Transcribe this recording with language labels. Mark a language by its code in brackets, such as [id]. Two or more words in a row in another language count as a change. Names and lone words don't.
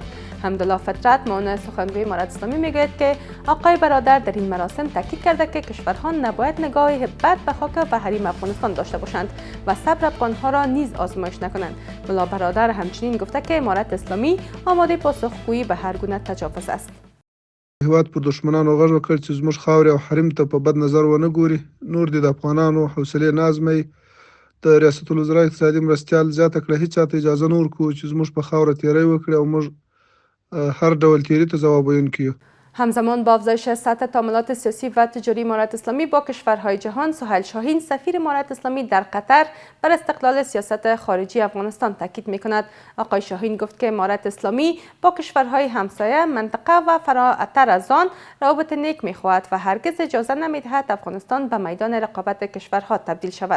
[fa] حمدالله فطرت معاون سخنگوی امارات اسلامی میگوید که آقای برادر در این مراسم تاکید کرده که کشورها نباید نگاه بد به خاک و حریم افغانستان داشته باشند و صبر افغانها را نیز آزمایش نکنند. ملا برادر همچنین گفته که امارات اسلامی آماده پاسخگویی به هر گونه تجاوز است. [ps] هیواد پر دشمنانو غږ وکړ چې زموږ خاورې او حریم ته په بد نظر ونه ګوري. نور دې د افغانانو حوصلې نازموي. د ریاست الوزرا اقتصادي مرستیال زیاته کړه هیڅ چاته اجازه نه ورکوو چې زموږ په خاوره تیری وکړي او موږ هر ډول تیری ته ځواب ویونکي یو. [fa] همزمان با افزایش سطح تعاملات سیاسی و تجاری امارات اسلامی با کشورهای جهان، سهیل شاهین سفیر امارات اسلامی در قطر بر استقلال سیاست خارجی افغانستان تاکید می‌کند. آقای شاهین گفت که امارات اسلامی با کشورهای همسایه، منطقه و فراتر از آن روابط نیک می‌خواهد و هرگز اجازه نمی‌دهد افغانستان به میدان رقابت کشورها تبدیل شود.